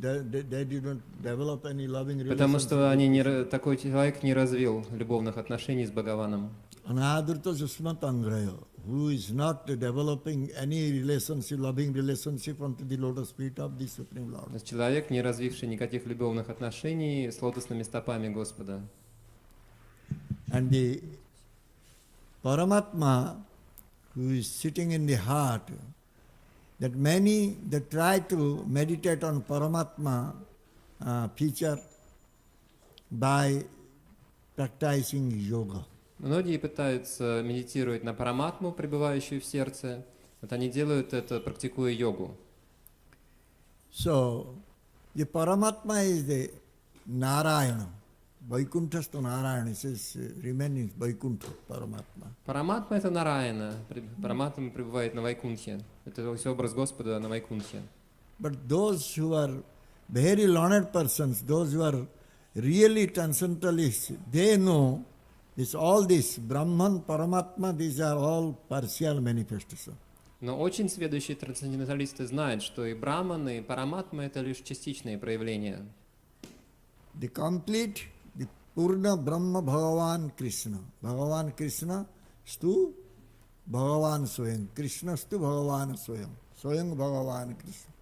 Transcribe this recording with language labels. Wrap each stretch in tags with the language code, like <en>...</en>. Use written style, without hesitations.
<en>they didn't develop any loving relationship.</en> <ru>Потому что такой человек не развил любовных отношений с Бхагаваном.</ru> <sa>Anadruta Jusmatangraya,</sa> <en>who is not developing any relationship, loving relationship unto the lotus feet of the Supreme Lord.</en> <ru>Человек, не развивший никаких любовных отношений с лотосными стопами Господа.</ru> <en>And the Paramatma, who is sitting in the heart, that many that try to meditate on Paramatma feature by practicing yoga.</en> <ru>Многие пытаются медитировать на Параматму, пребывающую в сердце. Вот они делают это, практикуя йогу.</ru> <en>So, the Paramatma is the Narayana.</en> <sa>Vaikunthastu Narayana,</sa> <en>it says, remain in Vaikuntha, Paramatma.</en> <ru>Параматма — это Нараяна. Параматма пребывает на Вайкунтхе. Это то есть образ Господа на Вайкунтхе.</ru> <en>But those who are very learned persons, those who are really transcendentalists, they know this all this Brahman, Paramatma, these are all partial manifestations.</en> <ru>Но очень сведущие трансценденталисты знают, что и Браман, и Параматма — это лишь частичные проявления.</ru> <en>The complete, the Purna Brahma Bhagavan Krishna.</en> <sa>Bhagavan Krishna stu Bhagavan Swayam. Krishna stu Bhagavan Swayam. Swayam Bhagavan Krishna.</sa>